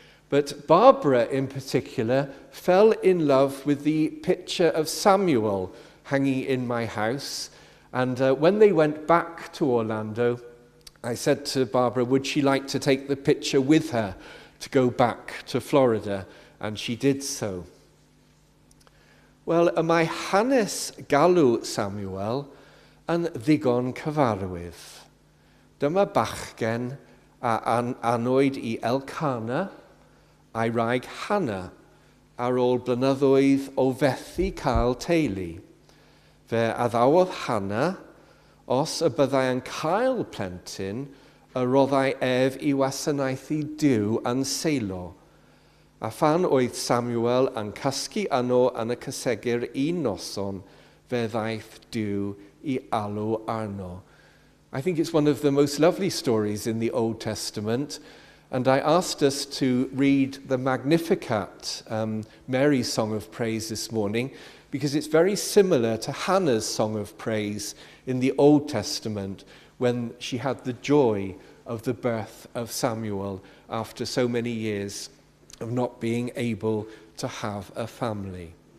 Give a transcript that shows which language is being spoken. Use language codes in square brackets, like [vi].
[en] But Barbara, in particular, fell in love with the picture of Samuel hanging in my house. And when they went back to Orlando, I said to Barbara, would she like to take the picture with her to go back to Florida? And she did so. [cy] Wel, y mae hanes galw Samuel yn ddigon cyfarwydd. Dyma bachgen a anwyd I Elcana a'i wraig Hannah ar ôl blynyddoedd o fethu cael teulu. Fe addawodd Hannah, os y byddai yn cael plentyn, y roddai ef I wasanaethu Duw yn Seilo. A phan oedd Samuel yn cysgu yno yn y cysegur un noson, fe ddaeth Duw I alw arno. [en] I think it's one of the most lovely stories in the Old Testament, and I asked us to read the Magnificat, Mary's Song of Praise this morning, because it's very similar to Hannah's Song of Praise in the Old Testament when she had the joy of the birth of Samuel after so many years of not being able to have a family.